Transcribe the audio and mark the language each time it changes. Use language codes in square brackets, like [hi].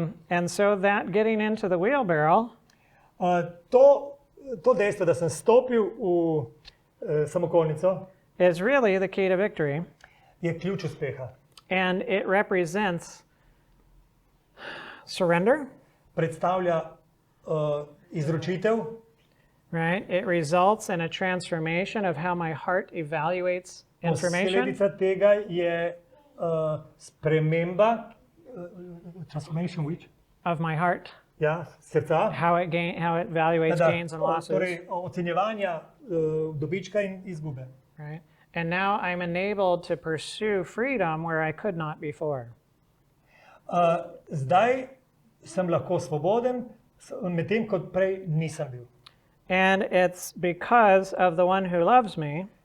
[en] And so that getting into the wheelbarrow [sl] To dejstvo, da sem stopil v samokolnico, [en] is really the key to victory, [sl] je ključ uspeha. [en] and it represents surrender, [sl] Predstavlja izročitev, [en] right? It results in a transformation of how my heart evaluates information, [sl] posledica tega je sprememba, [en] transformation which? of my heart, [sl] Ja, srca. [en] how it evaluates gains and losses, [sl] Torej, ocenjevanja dobička in izgube. [en] right? And now I'm enabled to pursue freedom where I could not before. [sl] Zdaj sem lahko svoboden, medtem kot prej nisem bil. [en] And it's because of the one who loves me,